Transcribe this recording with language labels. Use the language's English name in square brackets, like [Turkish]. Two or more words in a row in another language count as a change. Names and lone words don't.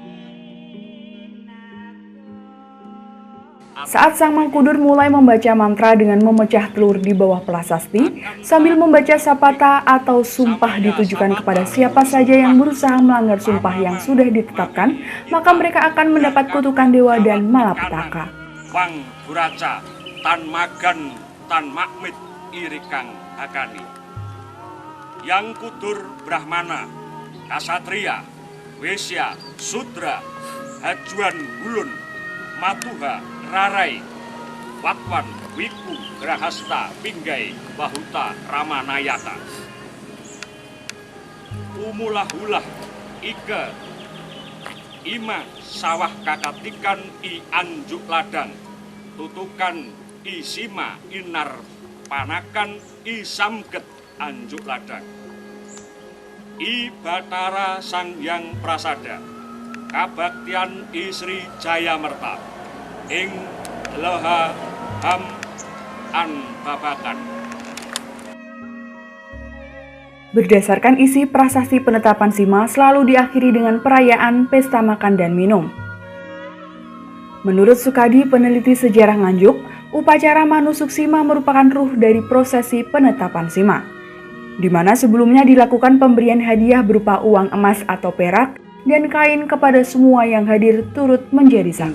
[Indonesian] Saat sang makudur mulai membaca mantra dengan memecah telur di bawah prasasti, sambil membaca sapata atau sumpah ditujukan kepada siapa saja yang berusaha melanggar sumpah yang sudah ditetapkan, maka mereka akan mendapat kutukan dewa dan malapetaka. [Kawi] Wang Buraca, Tan Magan, Tan Makmit Irikang Hakani, Yang Kudur Brahmana, Kasatria, Wesya, Sudra, Hajuan Hulun, Matuha, Rarai, Watwan, Wiku, Grahasta, Pinggai, Bahuta, Ramanayata, Umulah-ulah, Ike, Ima, Sawah Kakatikan, I Anjuk Ladang, Tutukan, I Sima, Inar Panakan, I Samget Anjuk Ladang, I Batara Sang Hyang Prasada, Kabaktian I Sri Jaya Merta, Ing Leha Ham An Babakan. [Indonesian] Berdasarkan isi prasasti penetapan sima selalu diakhiri dengan perayaan pesta makan dan minum. Menurut Sukadi, peneliti sejarah Nganjuk, upacara manusuk sima merupakan ruh dari prosesi penetapan sima, di mana sebelumnya dilakukan pemberian hadiah berupa uang emas atau perak dan kain kepada semua yang hadir turut menjadi saksi.